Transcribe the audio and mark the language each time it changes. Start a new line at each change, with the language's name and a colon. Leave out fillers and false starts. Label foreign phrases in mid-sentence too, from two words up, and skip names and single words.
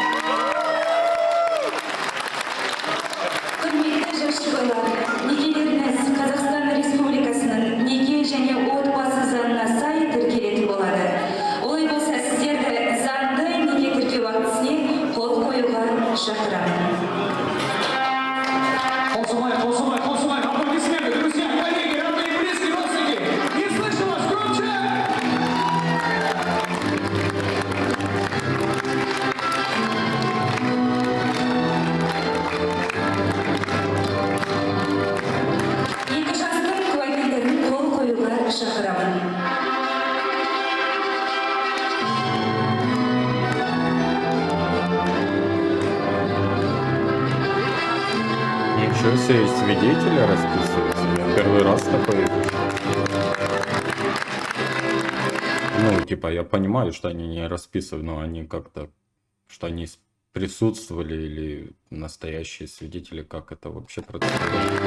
Kazakh: Құрметті жас жұбайлар, некелеріңіз Қазақстан Республикасының неке және отбасы заңына сай тіркелетін болады. Олай болса, сіздерді заңды неке тіркеу актісіне қол қоюға шақырамын. Қосылмай,
Russian: аплодисменты, друзья, коллеги, родные и близкие родственники. Не слышу вас, громче!
Kazakh: Екі жастың куәгерлерін қол қоюға шақырамын.
Russian: Ничего себе, свидетели расписываются. Я первый раз такой вижу. Ну, типа, я понимаю, что они не расписывают, но они как-то, что они присутствовали или настоящие свидетели, как это вообще происходит.